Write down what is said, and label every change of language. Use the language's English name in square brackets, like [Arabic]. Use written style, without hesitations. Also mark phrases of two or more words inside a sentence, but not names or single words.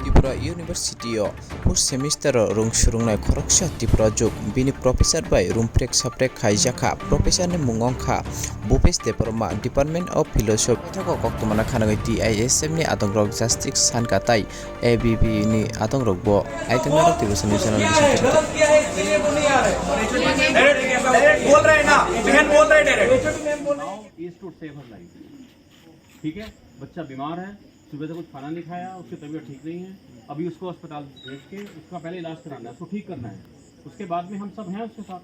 [Kok Borok] Tripura University [English] first semester [Kok Borok] rung surungnai khoroksa Tripura juk bini professor by rumprek saprek khaijaka professor ni mungongkha Bhupesh Debarma [English] Department of Philosophy [Kok Borok] thako koktomana khanagoi TISM ni atongrok justice sankatai ABB ni atongrok bo aitangrok Tripura national [Hindi] बोल रहे हैं ना बहन बोल रहे डायरेक्ट ठीक है। बच्चा बीमार है, सुबह से कुछ खाना नहीं खाया, उसकी तबीयत ठीक नहीं है, अभी उसको अस्पताल भेज के उसका पहले इलाज कराना है, उसको ठीक करना है, उसके बाद में हम सब हैं उसके साथ।